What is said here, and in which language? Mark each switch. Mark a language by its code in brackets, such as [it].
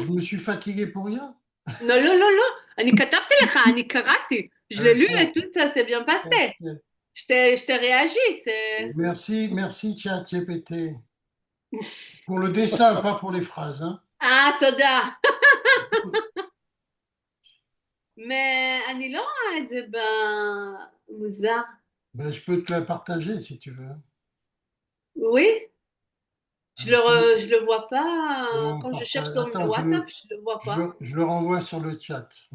[fr] je me suis fatigué pour rien. [he] לא, לא, לא, לא. אני כתבתי לך, אני קראתי. [fr] Je l'ai lu et tout ça s'est bien passé. Je t'ai réagi. Merci ChatGPT. Pour le dessin, pas pour les phrases. Hein. Ah, [he] תודה. mais אני לא רואה את זה במוזר. [fr] Ben, je peux te la partager si tu veux. Oui. Je le vois pas. On Quand je partage. cherche dans Attends, WhatsApp, je le vois pas. je le renvoie sur le chat.